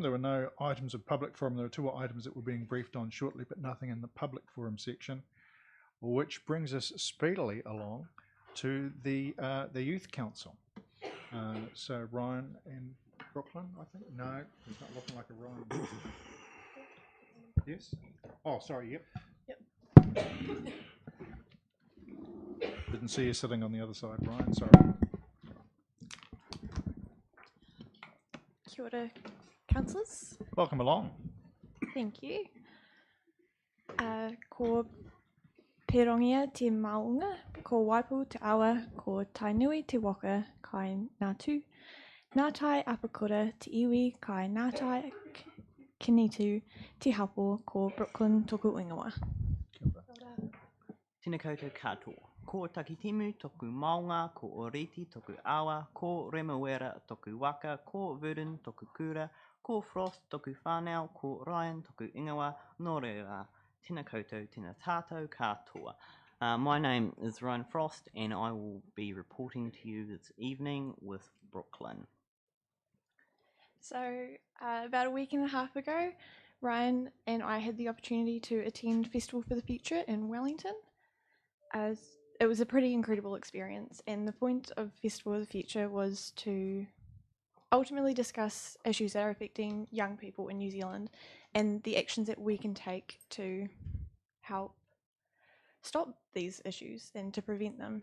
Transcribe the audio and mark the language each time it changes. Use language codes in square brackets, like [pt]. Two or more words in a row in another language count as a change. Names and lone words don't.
[en] There were no items of public forum. There are two items that were being briefed on shortly, but nothing in the public forum section, which brings us speedily along to the Youth Council. So Ryan and Brooklyn, I think? No, he's not looking like a Ryan. Yes? Oh, sorry, yep. Didn't see you sitting on the other side, Ryan, sorry. [mi] Kia ora, [en] councillors. Welcome along. Thank you. [mi] Ko Perongia te maunga, ko Waipu te awa, ko Tainui te waka, kai Ngātu, Ngātai apakura te iwi, kai Ngātai kinitu te hapo, ko Brooklyn toku ingoa. Tēnā koutou katoa. Ko Takitimu toku maunga, ko Oriti toku awa, ko Remawera toku waka, ko Verdun toku kura, ko Frost toku whānau, ko Ryan toku ingoa, nō reira. Tēnā koutou, tēnā tātou katoa. [en] My name is Ryan Frost, and I will be reporting to you this evening with Brooklyn. So, about a week and a half ago, Ryan and I had the opportunity to attend Festival for the Future in Wellington. It was a pretty incredible experience, and the point of Festival for the Future was to ultimately discuss issues that are affecting young people in New Zealand and the actions that we can take to help stop these issues and to prevent them.